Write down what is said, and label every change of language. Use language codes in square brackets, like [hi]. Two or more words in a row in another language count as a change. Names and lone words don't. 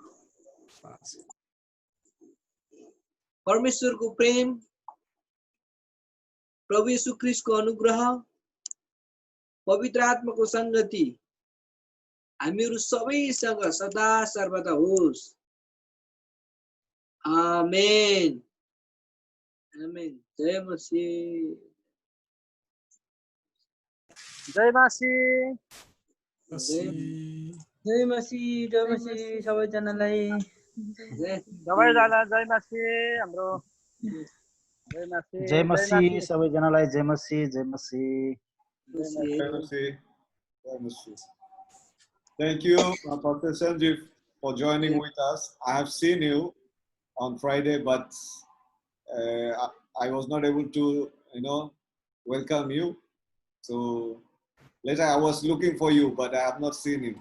[ne] परमेश्वरको प्रेम, प्रभु येशू ख्रीष्टको अनुग्रह, पवित्र आत्माको संगति हामीहरू सबैसँग सदा सर्वदा होस्। आमेन आमेन। जय मसीह, जय मसीह, जय मसीह, जय मसीह सबैजनालाई जय मसीह। हाम्रो जय मसीह सबैजनालाई जय मसीह, जय मसीह। [en] Thank you, Pastor Sanjeev, for joining with us. I have seen you on Friday, but I was not able to, welcome you. So later I was looking for you, but I have not seen you.